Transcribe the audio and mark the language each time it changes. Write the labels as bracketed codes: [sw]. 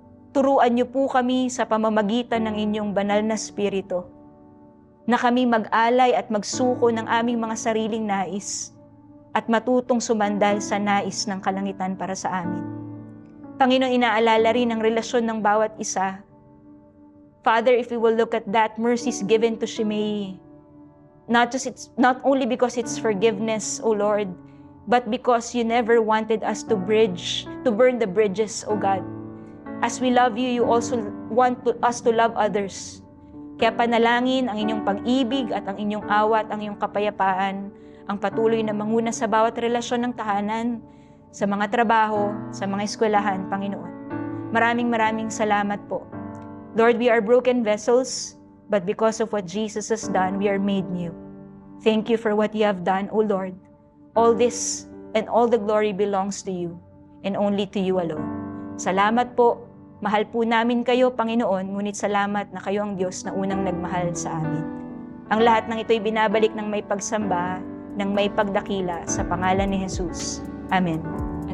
[tl] Turuan niyo po kami sa pamamagitan ng inyong banal na spirito na kami mag-alay at magsuko ng aming mga sariling nais at matutong sumandal sa nais ng kalangitan para sa amin. Panginoon, inaalala rin ang relasyon ng bawat isa. [en] Father, if we will look at that mercies given to Shimei, not only because it's forgiveness, O Lord, but because you never wanted us to burn the bridges, O God. As we love you, you also want us to love others. [tl] Kaya panalangin ang inyong pag-ibig at ang inyong awa at ang inyong kapayapaan ang patuloy na manguna sa bawat relasyon ng tahanan, sa mga trabaho, sa mga eskwelahan, Panginoon. Maraming salamat po. [en] Lord, we are broken vessels, but because of what Jesus has done, we are made new. Thank you for what you have done, O Lord. All this and all the glory belongs to you and only to you alone. [tl] Salamat po. Mahal po namin kayo, Panginoon, ngunit salamat na kayo ang Diyos na unang nagmahal sa amin. Ang lahat ng ito'y binabalik ng may pagsamba, ng may pagdakila sa pangalan ni Jesus. Amen.